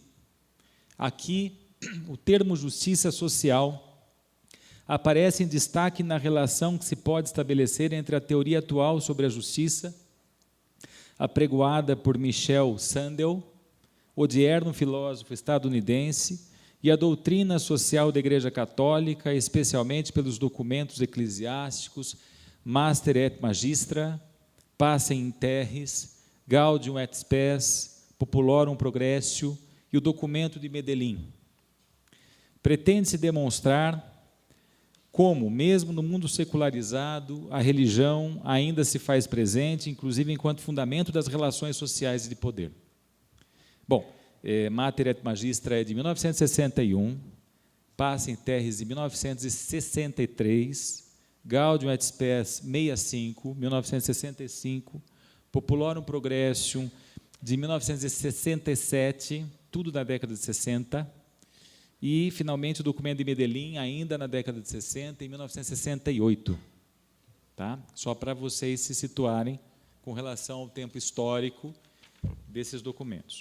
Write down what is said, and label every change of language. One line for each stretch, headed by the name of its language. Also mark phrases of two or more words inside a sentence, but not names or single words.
Portuguese: Aqui, o termo justiça social aparece em destaque na relação que se pode estabelecer entre a teoria atual sobre a justiça, apregoada por Michel Sandel, odierno filósofo estadunidense, e a doutrina social da Igreja Católica, especialmente pelos documentos eclesiásticos Mater et Magistra, Pacem in Terris, Gaudium et Spes, Populorum Progressio e o documento de Medellín. Pretende-se demonstrar como, mesmo no mundo secularizado, a religião ainda se faz presente, inclusive enquanto fundamento das relações sociais e de poder. Bom, Mater et Magistra é de 1961, Pacem in Terris de 1963, Gaudium et Spes 65, 1965, Populorum Progressium de 1967, tudo da década de 60, e, finalmente, o documento de Medellín, ainda na década de 60, em 1968. Tá? Só para vocês se situarem com relação ao tempo histórico desses documentos.